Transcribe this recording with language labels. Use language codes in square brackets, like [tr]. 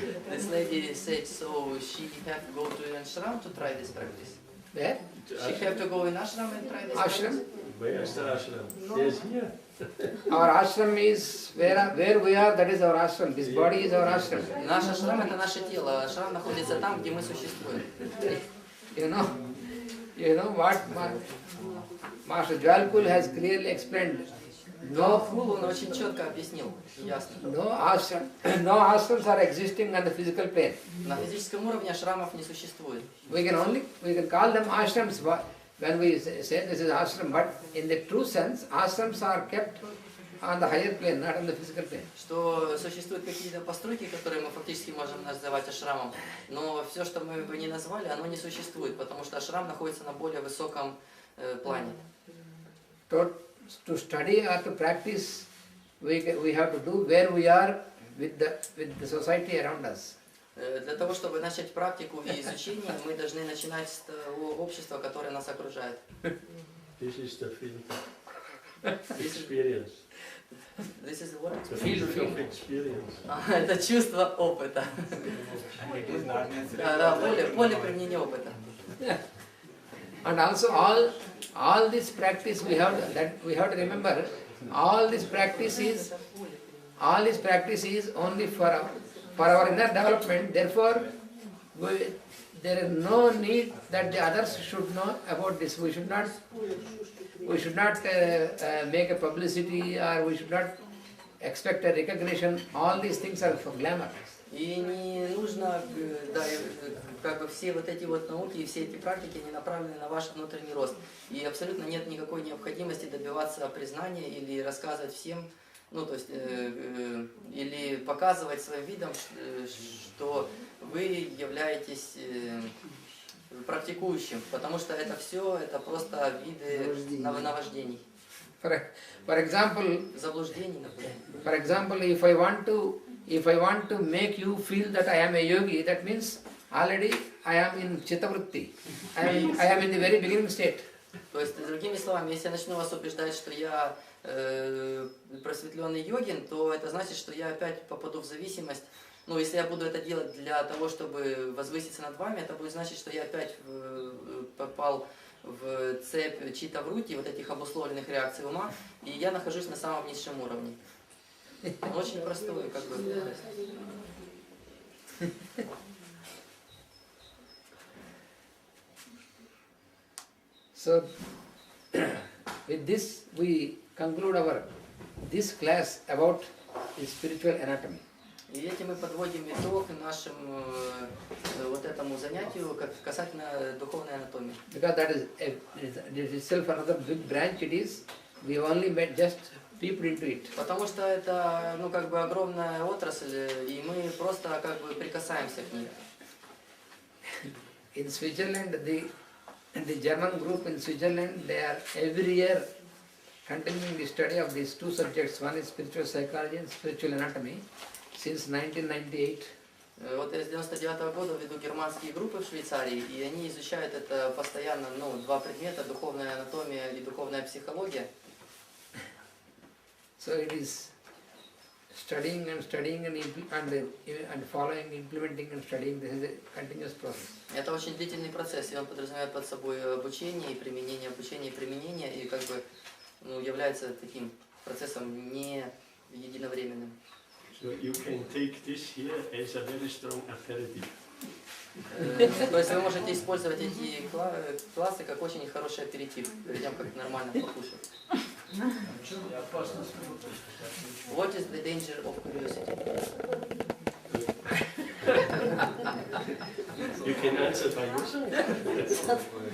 [en] This lady said so she have to go to an ashram to try this practice. Where? She have to go in ashram and try this Ashram? practice. Where is the ashram? Yes, here. Our ashram is where we are, that is our ashram. This body is our ashram. [ru] Наш ашрам это наше тело, ашрам находится там, где мы существуем. [en] You know what Master Jwalpul has clearly explained. [ru] Но он очень четко объяснил, ясно. [en] No ashrams are existing on the physical plane. [ru] На физическом уровне ашрамов не существует. [en] We can call them ashrams when we say this is ashram, but in the true sense, ashrams are kept on the higher plane, not on the physical plane. [ru] Что существуют какие-то постройки, которые мы фактически можем называть ашрамом, но все, что мы бы не назвали, оно не существует, потому что ашрам находится на более высоком плане. [en] To study or to practice, we have to do where we are with the society around us. [ru] Для того, чтобы начать практику и изучение, мы должны начинать с того общества, которое нас окружает. [en] This is the field of experience. This is what? The field of experience. [ru] Это чувство опыта. Да, поле применения опыта. [en] And also all this practice we have to remember, all this practice is only for our inner development. Therefore, there is no need that the others should know about this. We should not make a publicity, or we should not expect a recognition. All these things are for glamour. [ru] И не нужно, да, как бы все вот эти вот науки и все эти практики не направлены на ваш внутренний рост. И абсолютно нет никакой необходимости добиваться признания или рассказывать всем, ну то есть, или показывать своим видом, что вы являетесь практикующим, потому что это все, это просто виды наваждений. [en] For example, [ru] заблуждений, например. [en] For example, if I want to make you feel that I am a yogi, that means already I am in chittavritti. I am in the very beginning state. [ru] То есть, другими словами, если я начну вас убеждать, что я просветленный йогин, то это значит, что я опять попаду в зависимость. Ну, если я буду это делать для того, чтобы возвыситься над вами, это будет значить, что я опять попал в цепь читтаврити, вот этих обусловленных реакций ума, и я нахожусь на самом низшем уровне. Очень простой, как бы. [en] So, with this we conclude this class about the spiritual anatomy. [ru] И этим мы подводим итог нашему вот этому занятию касательно духовной анатомии. [en] Because that is itself another big branch. It is. We only met just peeped into it. [ru] Потому что это, ну, как бы огромная отрасль, и мы просто как бы прикасаемся к ней. [en] In Switzerland, the German group in Switzerland, they are every year continuing the study of these two subjects. One is spiritual psychology and spiritual anatomy. Since 1998. [ru] Вот я с 99 года веду германские группы в Швейцарии, и они изучают это постоянно, ну, два предмета, духовная анатомия и духовная психология. [en] So it is studying and following, implementing and studying. This is a continuous process. [ru] Это очень длительный процесс, и он подразумевает под собой обучение и применение, и как бы, ну, является таким процессом не единовременным. [en] So you can take this here as a very strong aperitif. [ru] То есть вы можете использовать эти классы как очень хороший аперитив, перед тем, как нормально покушать. [en] What is the danger of curiosity? You can answer by yourself.